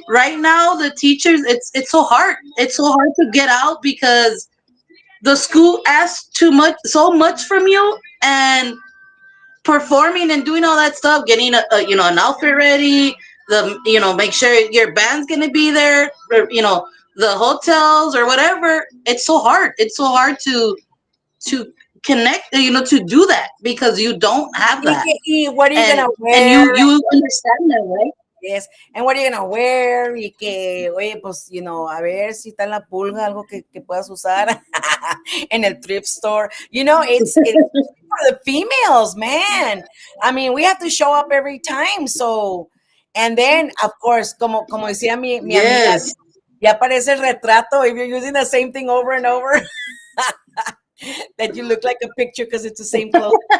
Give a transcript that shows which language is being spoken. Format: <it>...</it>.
<en>right now the teachers, it's so hard. It's so hard to get out because the school asks too much, so much from you, and performing and doing all that stuff, getting an outfit ready, make sure your band's gonna be there, or, the hotels or whatever. It's so hard. It's so hard to connect, to do that because you don't have that, What are you and gonna and wear? you understand that, right? Yes, and what are you gonna wear?</en> <es>Y que, oye, pues, a ver si está en la pulga algo que puedas usar en el thrift store.</es> <en>It's for the females, man. I mean, we have to show up every time. So, and then, of course,</en> <es>como decía mi amiga,</es> <en>Yes.</en> <es>ya parece el retrato</es> <en>if you're using the same thing over and over, that you look like a picture because it's the same clothes.</en>